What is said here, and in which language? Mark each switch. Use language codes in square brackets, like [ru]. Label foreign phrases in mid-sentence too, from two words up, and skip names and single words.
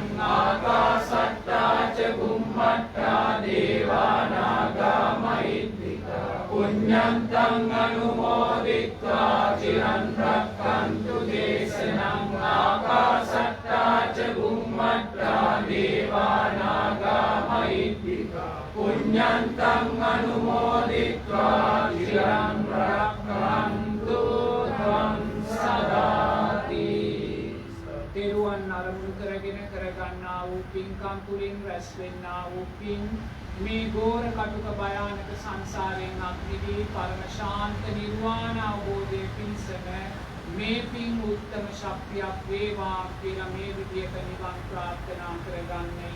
[pi] ආකාශට්ටා ච බුම්මට්ටා දේවානාගා මහිද්దికා පුඤ්ඤන්තං අනුමෝදිත්වා චිරන් රක්ඛන්තු දේශනං ආකාශට්ටා ච බුම්මට්ටා දේවානාගා මහිද්దికා පුඤ්ඤන්තං අනුමෝදිත්වා චිරන් රක්ඛන්තු ත්වං සදාති. [si] තෙරුවන් අරමුණු කරගෙන කරගන්නා වූ පින්කම් තුළින් රැස් වෙන්නා වූ පින් මේ ගෝර කටුක භයානක සංසාරයෙන් අත්මිදී පරම ශාන්ත නිර්වාණ අවබෝධයේ පිණසම මේ පින් උත්තම ශක්තියක් වේවා කියලා මේ විදියට නිවන් ප්‍රාර්ථනා කරගන්නේ.